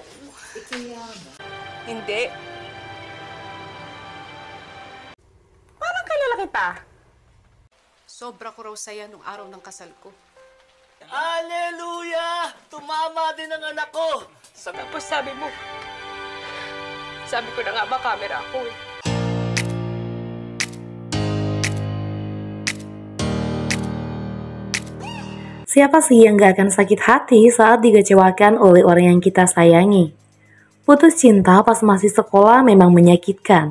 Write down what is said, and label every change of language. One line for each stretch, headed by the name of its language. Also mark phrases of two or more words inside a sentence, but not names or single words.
Filipino: Hindi. Parang kilala kita. Sobra ko raw saya nung araw ng kasal ko. Hallelujah! Tumama din ang anak ko! Tapos sabi ko na nga ba camera ako eh.
Indonesian: Siapa sih yang gak akan sakit hati saat dikecewakan oleh orang yang kita sayangi? Putus cinta pas masih sekolah memang menyakitkan.